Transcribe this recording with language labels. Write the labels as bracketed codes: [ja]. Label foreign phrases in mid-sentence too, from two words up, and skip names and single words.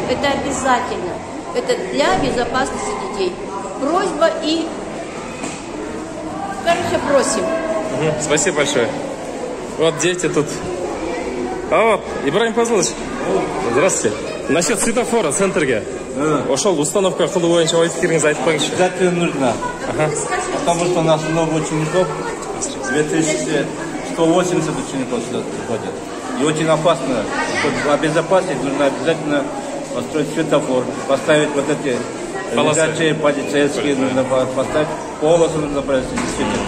[ru] Это обязательно. Это для безопасности детей. Просьба и, просим. Спасибо большое. Вот дети тут. А вот, Ибрагим Пазлович. Здравствуйте. Насчет светофора, [ky] центрге. Ошол установка кылуу боюнча ой пикириңизди айтып коюңузчу. [ru] Обязательно нужна. Потому что у нас много учеников. 2180 учеников сюда приходят. И очень опасно. Чтобы обезопасить, нужно обязательно построить светофор, поставить вот эти лежачие полицейские, нужно поставить полосу, нужно провести действительно.